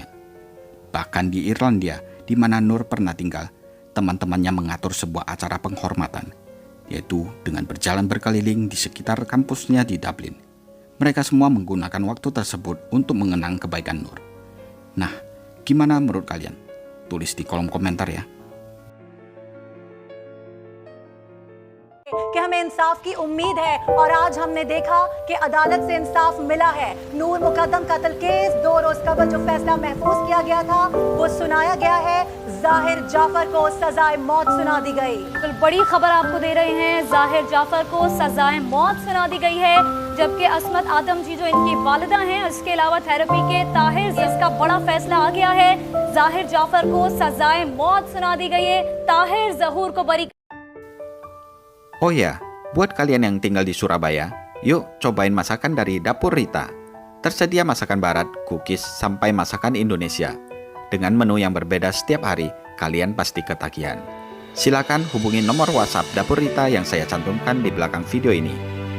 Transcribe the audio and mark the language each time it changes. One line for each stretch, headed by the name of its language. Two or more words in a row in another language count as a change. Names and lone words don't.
Indonesian: Bahkan di Irlandia, di mana Nur pernah tinggal, teman-temannya mengatur sebuah acara penghormatan, yaitu dengan berjalan berkeliling di sekitar kampusnya di Dublin. Mereka semua menggunakan waktu tersebut untuk mengenang kebaikan Nur. Nah, gimana menurut kalian? Tulis di kolom komentar ya.
Urdu: کہ ہمیں انصاف کی امید ہے اور آج ہم نے دیکھا کہ عدالت سے انصاف ملا ہے. نور مقدم قتل کیس 2 روز قبل جو فیصلہ محفوظ کیا گیا تھا وہ سنایا گیا ہے. ظاہر جعفر کو سزائے موت سنا دی گئی. بالکل بڑی خبر آپ کو دے رہے ہیں، ظاہر جعفر کو سزائے موت سنا دی گئی ہے، جبکہ عصمت آدم جی جو ان کی والدہ ہیں، اس کے علاوہ تھیراپی کے طاہر اس کا بڑا فیصلہ آ گیا ہے. ظاہر جعفر کو سزائے موت سنا دی گئی ہے، طاہر ظہور کو بری.
Indonesian: Oh ya, buat kalian yang tinggal di Surabaya, yuk cobain masakan dari Dapur Rita. Tersedia masakan barat, cookies, sampai masakan Indonesia. Dengan menu yang berbeda setiap hari, kalian pasti ketagihan. Silakan hubungi nomor WhatsApp Dapur Rita yang saya cantumkan di belakang video ini.